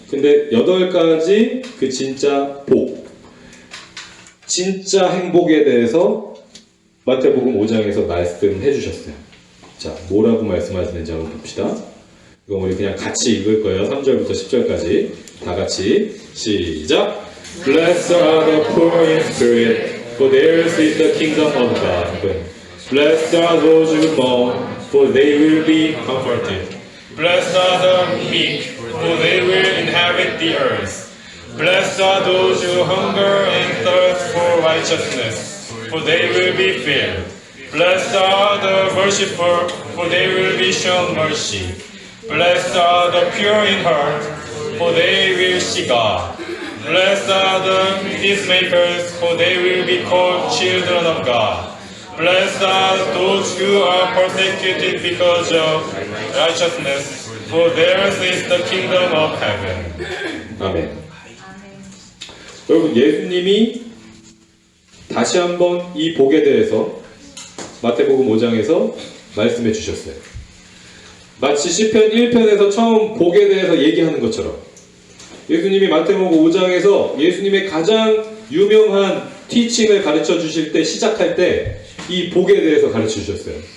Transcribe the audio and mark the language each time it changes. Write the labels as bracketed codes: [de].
[ko] 근데 8가지 그 진짜 복 진짜 행복에 대해서 마태복음 5장에서 말씀해 주셨어요. 자, 뭐라고 말씀하시는지 한번 봅시다. 이건 우리 그냥 같이 읽을 거예요. 3절부터 10절까지 다 같이 시작. [en] Blessed are the poor in spirit, for theirs is the kingdom of God. Blessed are those who mourn, for they will be comforted. Blessed are the meek, for they will inherit the earth. Blessed are those who hunger and thirst for righteousness, for they will be filled. Blessed are the merciful, for they will be shown mercy. Blessed are the pure in heart, for they will see God. Blessed are the peacemakers, for they will be called children of God. Blessed are those who are persecuted because of righteousness, for theirs is the kingdom of heaven. [ko] 아멘. 여러분 예수님이 다시 한번 이 복에 대해서 마태복음 5장에서 말씀해 주셨어요. 마치 시편 1편에서 처음 복에 대해서 얘기하는 것처럼 예수님이 마태복음 5장에서 예수님의 가장 유명한 티칭을 가르쳐 주실 때 시작할 때 이 복에 대해서 가르쳐 주셨어요.